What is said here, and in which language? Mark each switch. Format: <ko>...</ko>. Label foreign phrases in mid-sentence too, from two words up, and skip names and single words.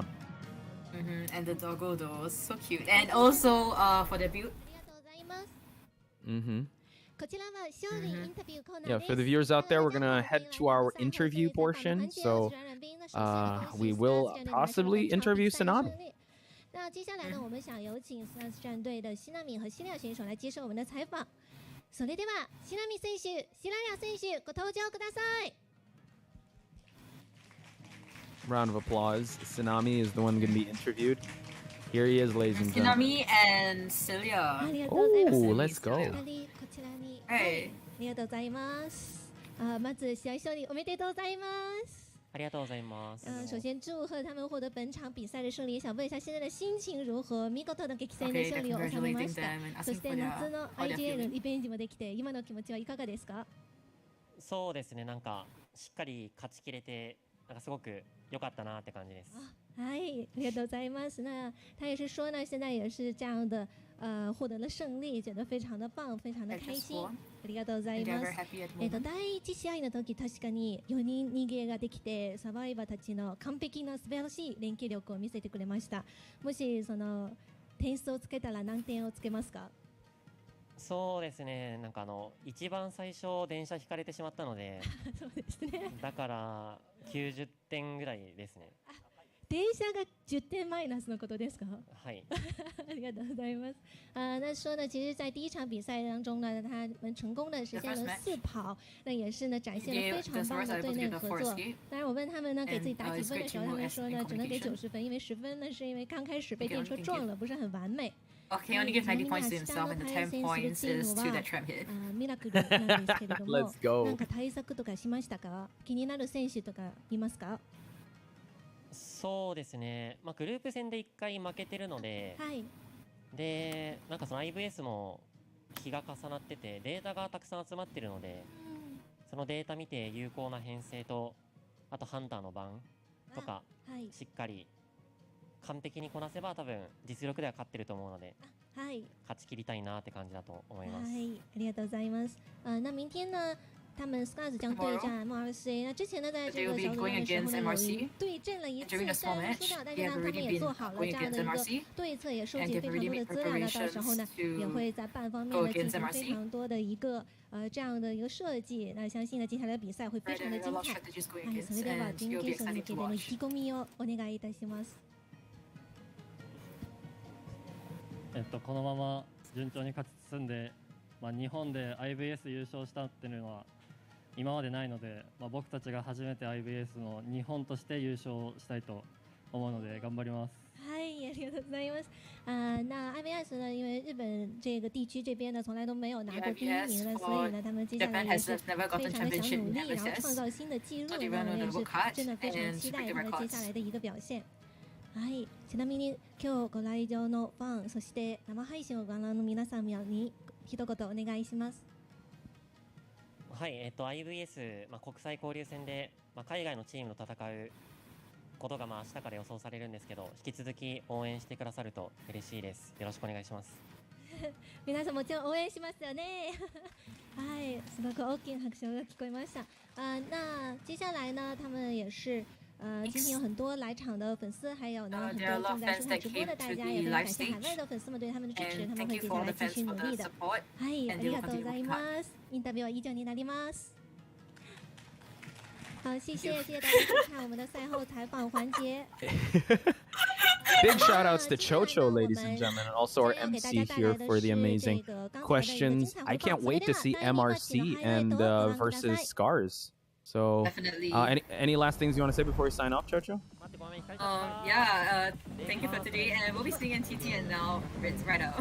<en>And the doggo though, so cute. And also for debut. Yeah, for the viewers out there, we're gonna head to our interview portion. So we will possibly interview Tsunami.</en> <zh>那接下来呢，我们想有请 Stars 战队的希娜米和希利亚选手来接受我们的采访。</zh> <ja>それでは、希娜米選手、希利亚選手、ご登場ください。</ja> <en>Round of applause. Tsunami is the one going to be interviewed. Here he is, ladies and gentlemen. Tsunami and Celia. Oh, let's go.</en> <ja>こちらに。はい。ありがとうございます。まず試合勝利おめでとうございます。ありがとうございます。</ja> <zh>首先祝贺他们获得本场比赛的胜利，想问一下现在的心情如何？</zh> <ja>見事な激戦の勝利を収めました。そして夏の IJL リベンジもできて、今の気持ちはいかがですか？そうですね、なんかしっかり勝ちきれて、なんかすごく良かったなって感じです。嗨，ありがとうございます。</ja> <zh>那他也是说呢，现在也是这样的，获得了胜利，觉得非常的棒，非常的开心。</zh> <ja>ありがとうございます。第一試合の時確かに4人逃げができて、サバイバーたちの完璧な素晴らしい連携力を見せてくれました。もしその点数をつけたら何点をつけますか？そうですね、なんか一番最初電車引かれてしまったので、そうですね。だから90点ぐらいですね。电车が10点マイナスのことですか？はい。ありがとうございます。</ja> <zh>那说呢，其实，在第一场比赛当中呢，他们成功的实现了4跑，那也是呢展现了非常棒的队内合作。当然，我问他们呢给自己打几分的时候，他们说呢只能给90分，因为10分呢是因为刚开始被电车撞了，不是很完美。</zh> <en>Okay, only gives 90 points to himself, and the 10 points is to that tram hit.</en> <ja>ミラクルなんですけれども、</ja> <en>Let's go.</en> <ja>なんか対策とかしましたか？気になる選手とかいますか？そうですね、まあ、グループ戦で1回負けてるので、はい、でなんかその IVS も日が重なっててデータがたくさん集まってるので、そのデータ見て有効な編成とあとハンターの番とか、しっかり完璧にこなせば多分実力では勝ってると思うので、はい、勝ち切りたいなって感じだと思います。はい、ありがとうございます。</ja> <zh>那明天呢？他们 Scars 将对战 MRC。那之前呢，在这个小组赛的时候呢，有对阵了一次，但是输掉，但是呢，他们也做好了这样的一个对策，也收集非常多的资料。那到时候呢，也会在办方面呢进行非常多的一个这样的一个設計。那相信呢，接下来的比赛会非常的精彩。</zh> <ja>はい、それでは準決勝に向けての意気込みをお願いいたします。このまま順調に勝ち進んで、日本で IVS 優勝したっていうのは今までないので、僕たちが初めて IVS の日本として优勝したいと思うので頑張ります。嗨，ありがとうございます。</ja> <zh>那 IVS 呢，因为日本这个地区这边呢，从来都没有拿过第一名呢，所以呢，他们接下来也是非常的想努力，然后创造新的纪录呢，我也是真的非常期待他们接下来的一个表现。</zh> <ja>はい、ちなみに今日ご来場のファン、そして生配信をご覧の皆様に一言お願いします。はい、IVS、国際交流戦で、海外のチームと戦うことが明日から予想されるんですけど、引き続き応援してくださると嬉しいです。よろしくお願いします。皆さんもちろん応援しますよね。はい、すごく大きな拍手が聞こえました。</ja> <zh>那接下来呢，他们也是今天有很多来场的粉丝，还有呢很</zh> <en>there are a</en> <zh>多</zh> <en>lot</en> <zh>正</zh> <en>of</en> <zh>在</zh> <en>fans</en> <zh>收看</zh> <en>that</en> <zh>直播的</zh> <en>came</en> <zh>大</zh> <en>to</en> <zh>家，</zh> <en>the</en> <zh>也非常</zh> <en>live</en> <zh>感谢海</zh> <en>stage.</en> <zh>外的粉丝们对他们的支持，</zh> <en>And</en> <zh>他们</zh> <en>thank</en> <zh>会</zh> <en>you</en> <zh>接</zh> <en>for</en> <zh>下</zh> <en>all</en> <zh>来</zh> <en>the</en> <zh>继续</zh> <en>fans</en> <zh>努</zh> <en>for</en> <zh>力</zh> <en>the</en> <zh>的。</zh> <en>support.</en> <ja>はい、あ</ja> <en>And</en> <ja>り</ja> <en>they</en> <ja>が</ja> <en>will</en> <ja>とうご</ja> <en>continue</en> <ja>ざ</ja> <en>to</en> <ja>い</ja> <en>come.</en> <ja>ます。インタビューは以上になります。</ja> <zh>好，谢谢大家收看我们的赛后采访环节。</zh> <en>Big shout outs to Chocho, ladies and gentlemen, and also our MC here for the amazing questions. I can't wait to see MRC and versus Scars. So, Definitely. any last things you want to say before we sign off, Chocho? Thank you for today, and we'll be seeing NTT and now Ritz right out.</en>